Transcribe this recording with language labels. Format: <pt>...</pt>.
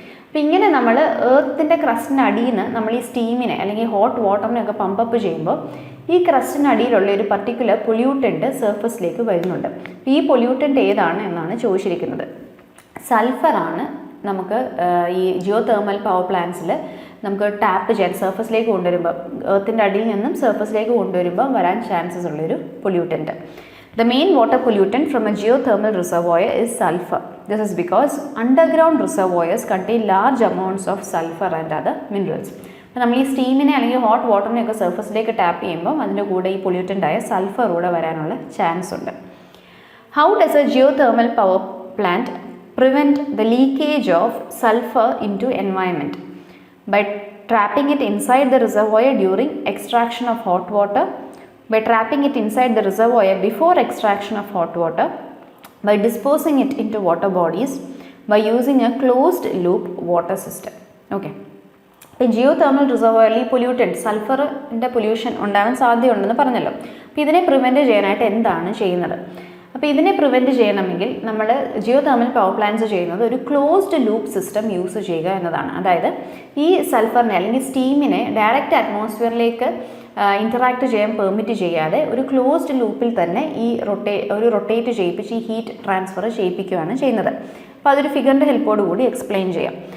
<ml>അപ്പോൾ ഇങ്ങനെ നമ്മൾ എർത്തിൻ്റെ ക്രസ്റ്റിനടിയിൽ നിന്ന് നമ്മൾ ഈ സ്റ്റീമിനെ അല്ലെങ്കിൽ ഹോട്ട് വാട്ടറിനെയൊക്കെ പമ്പപ്പ് ചെയ്യുമ്പോൾ ഈ ക്രസ്റ്റിനടിയിലുള്ള ഒരു പർട്ടിക്കുലർ പൊല്യൂട്ടൻ്റ് സർഫസിലേക്ക് വരുന്നുണ്ട്. അപ്പോൾ ഈ പൊല്യൂട്ടൻ്റ് ഏതാണ് എന്നാണ് ചോദിച്ചിരിക്കുന്നത്. സൾഫറാണ് നമുക്ക് ഈ ജിയോ തെർമൽ പവർ പ്ലാന്റ്സിൽ നമുക്ക് ടാപ്പ് ചെയ്യാൻ, സർഫസിലേക്ക് കൊണ്ടുവരുമ്പോൾ, എർത്തിൻ്റെ അടിയിൽ നിന്നും സർഫസിലേക്ക് കൊണ്ടുവരുമ്പോൾ വരാൻ ചാൻസസ് ഉള്ളൊരു pollutant.</ml> <en>The main water pollutant from a geothermal reservoir is sulfur. This is because underground reservoirs contain large amounts of sulfur and other minerals.</en> <ml>അപ്പോൾ നമ്മൾ ഈ സ്റ്റീമിനെ അല്ലെങ്കിൽ ഹോട്ട് വാട്ടറിനെയൊക്കെ സർഫസിലേക്ക് ടാപ്പ് ചെയ്യുമ്പോൾ അതിൻ്റെ കൂടെ ഈ പൊല്യൂട്ടൻ്റായ സൾഫർ കൂടെ വരാനുള്ള ചാൻസ് ഉണ്ട്.</ml> <en>How does a geothermal power plant prevent the leakage of sulfur into environment? By trapping it inside the reservoir during extraction of hot water, by trapping it inside the reservoir before extraction of hot water, by disposing it into water bodies, by using a closed loop water system. Okay.</en> <ml>ഇപ്പോൾ Jio thermal റിസർവോയറിൽ ഈ pollutant സൾഫറിൻ്റെ pollution ഉണ്ടാകാൻ സാധ്യതയുണ്ടെന്ന് പറഞ്ഞല്ലോ. അപ്പോൾ ഇതിനെ prevent ചെയ്യാനായിട്ട് എന്താണ് ചെയ്യുന്നത്? അപ്പോൾ ഇതിനെ പ്രിവെൻറ്റ് ചെയ്യണമെങ്കിൽ നമ്മൾ ജിയോ തെർമൽ പവർ പ്ലാന്റ്സ് ചെയ്യുന്നത് ഒരു ക്ലോസ്ഡ് ലൂപ്പ് സിസ്റ്റം യൂസ് ചെയ്യുക എന്നതാണ്. അതായത് ഈ സൾഫറിനെ അല്ലെങ്കിൽ സ്റ്റീമിനെ ഡയറക്റ്റ് അറ്റ്മോസ്ഫിയറിലേക്ക് ഇൻറ്ററാക്ട് ചെയ്യാൻ പെർമിറ്റ് ചെയ്യാതെ ഒരു ക്ലോസ്ഡ് ലൂപ്പിൽ തന്നെ ഈ റൊട്ടേറ്റ് ചെയ്യിപ്പിച്ച് ഈ ഹീറ്റ് ട്രാൻസ്ഫർ ചെയ്യിപ്പിക്കുകയാണ് ചെയ്യുന്നത്. അപ്പോൾ അതൊരു ഫിഗറിൻ്റെ ഹെൽപ്പോട് കൂടി എക്സ്പ്ലെയിൻ ചെയ്യാം.</ml>